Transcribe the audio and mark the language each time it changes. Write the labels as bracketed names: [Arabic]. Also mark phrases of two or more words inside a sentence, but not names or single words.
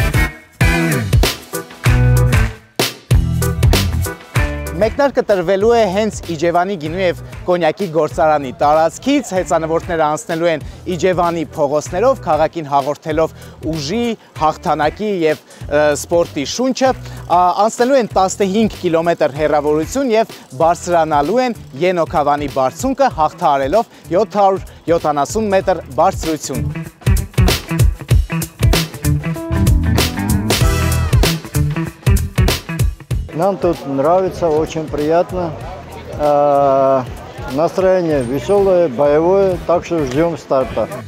[Armenian] Մեկնարկը տրվելու է հենց Իջևանի գինու և կոնյակի գործարանի տարածքից, հեծանվորդները անցնելու են Իջևանի փողոցներով, քաղաքին հաղորդելով ուժի, հաղթանակի և սպորտի շունչը, անցնելու են 15 կիլոմետր հեռավորություն և բարձրանալու են Ենոքավանի բարձունքը, հաղթահարելով 770 մետր բարձրություն։ [Russian] Нам тут нравится, очень приятно. Настроение веселое, боевое, так что ждем старта.